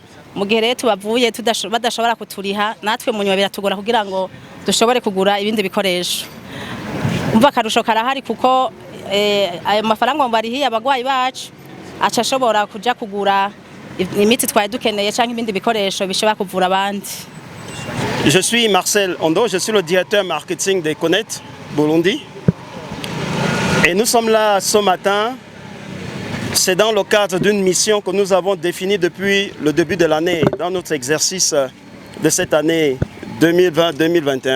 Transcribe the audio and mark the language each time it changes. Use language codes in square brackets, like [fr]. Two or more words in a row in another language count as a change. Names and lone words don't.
[rn] Mu gihe rero tubavuye badashobora kuturiha, natwe mu nyuma biratugora kugira ngo dushobore kugura ibindi bikoresho. Umva akarusho karahari kuko ayo mafaranga barihiye abagwayi bacu aca ashobora kuja kugura imiti twari dukeneye canke ibindi bikoresho bishobora kuvura abandi. [fr] Je suis Marcel Ondo, je suis le directeur marketing d'Econet Burundi. Et nous sommes là ce matin. C'est dans le cadre d'une mission que nous avons définie depuis le début de l'année, dans notre exercice de cette année 2020-2021.